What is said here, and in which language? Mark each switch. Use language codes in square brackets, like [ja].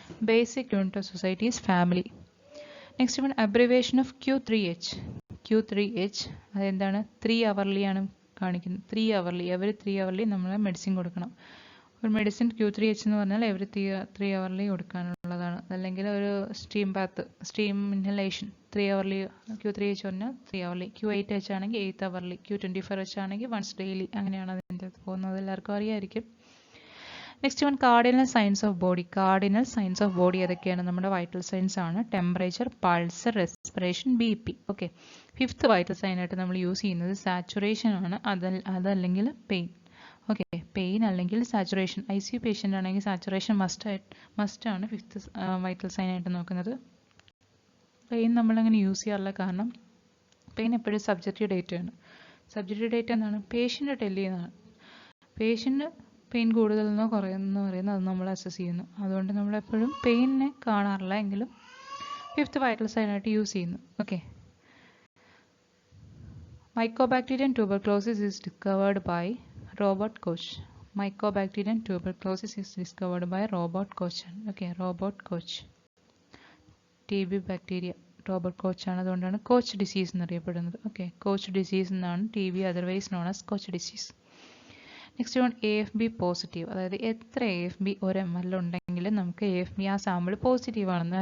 [en] Basic unit of society is family. Next one, abbreviation of Q3H. [ml] അതെന്താണ്? 3 hourly ആണ് കാണിക്കുന്നത്. 3 hourly, every 3 hourly നമ്മൾ medicine കൊടുക്കണം. ഒരു മെഡിസിൻ Q3H എന്ന് പറഞ്ഞാൽ എവറി 3 hourly കൊടുക്കാനുള്ളതാണ്. അല്ലെങ്കിൽ ഒരു സ്റ്റീം ഇൻഹലേഷൻ 3 hourly. Q3H പറഞ്ഞാൽ 3 hourly. Q8H ആണെങ്കിൽ 8 hourly. Q24H ആണെങ്കിൽ once daily. അങ്ങനെയാണ് അതിൻ്റെ പോകുന്നത്, എല്ലാവർക്കും അറിയാമായിരിക്കും. Next one, cardinal science of body. ഏതൊക്കെയാണ്? നമ്മുടെ വൈറ്റൽ സൈൻസ് ആണ്. Temperature, pulse, respiration, BP. Okay, 5th vital sign ആയിട്ട് നമ്മൾ യൂസ് ചെയ്യുന്നത് സാച്ചുറേഷൻ ആണ്. അതല്ലെങ്കിൽ പെയിൻ. ഓക്കെ, പെയിൻ അല്ലെങ്കിൽ സാച്ചുറേഷൻ. ICU പേഷ്യൻ്റ് ആണെങ്കിൽ സാച്ചുറേഷൻ മസ്റ്റാണ് 5th വൈറ്റൽ സൈൻ ആയിട്ട് നോക്കുന്നത്. പെയിൻ നമ്മളങ്ങനെ യൂസ് ചെയ്യാറില്ല, കാരണം പെയിൻ എപ്പോഴും സബ്ജക്റ്റീവ് ഡേറ്റ ആണ്. സബ്ജക്റ്റീവ് ഡേറ്റ എന്താണ്? പേഷ്യൻ്റ് ടെല് ചെയ്യുന്നതാണ്. പേഷ്യൻ്റ് പെയിൻ കൂടുതലെന്നോ കുറയുന്നോ പറയുന്നത് അത് നമ്മൾ അസസ് ചെയ്യുന്നു. അതുകൊണ്ട് നമ്മളെപ്പോഴും പെയിനെ കാണാറില്ല, എങ്കിലും 5th വൈറ്റൽ സൈൻ ആയിട്ട് യൂസ് ചെയ്യുന്നു. [en] Okay, Mycobacterium tuberculosis is discovered by Robert Koch. Mycobacterium tuberculosis is discovered by Robert Koch. Okay, Robert Koch. [ml] TB bacteria Robert coach ആണ്, അതുകൊണ്ടാണ് കോച്ച് ഡിസീസ് എന്നറിയപ്പെടുന്നത്. ഓക്കെ, കോച്ച് ഡിസീസ് എന്നാണ് TB [en] Otherwise known as Koch disease. [ml] Next one AFB positive, അതായത് എത്ര AFB ഒരു ml ഉണ്ടെങ്കിൽ നമുക്ക് AFB ആ സാമ്പിൾ പോസിറ്റീവ് ആണെന്ന്.